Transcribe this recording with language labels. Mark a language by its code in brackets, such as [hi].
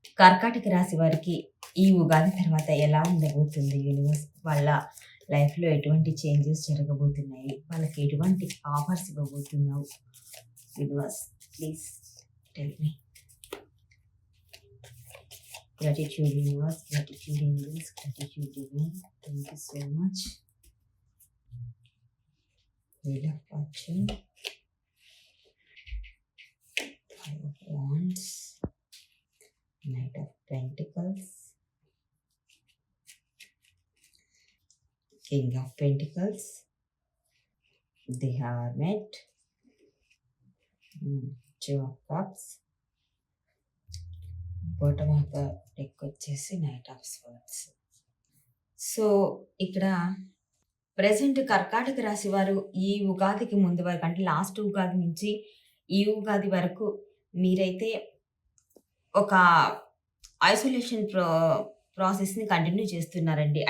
[te] కర్కాటక రాశి వారికి ఈ ఉగాది తర్వాత ఎలా ఉండబోతుంది యూనివర్స్, వాళ్ళ లైఫ్లో ఎటువంటి చేంజెస్ జరగబోతున్నాయి, వాళ్ళకి ఎటువంటి offers ఇవ్వబోతున్నావు universe, [en] Please tell me. Gratitude universe, gratitude angels, gratitude divine. Thank you so much. Wheel of Fortune, Five of Wands, Knight of Pentacles, King of Pentacles, the Hermit, Two of Cups, bottom of the deck [te] వచ్చేసి [en] Knight of Swords. [te] So ఇక్కడ present కర్కాటక రాశి వారు ఈ ఉగాదికి ముందు వరకు, అంటే లాస్ట్ ఉగాది నుంచి ఈ ఉగాది వరకు మీరైతే ఒక ఐసోలేషన్ ప్రాసెస్ని కంటిన్యూ చేస్తున్నారండి.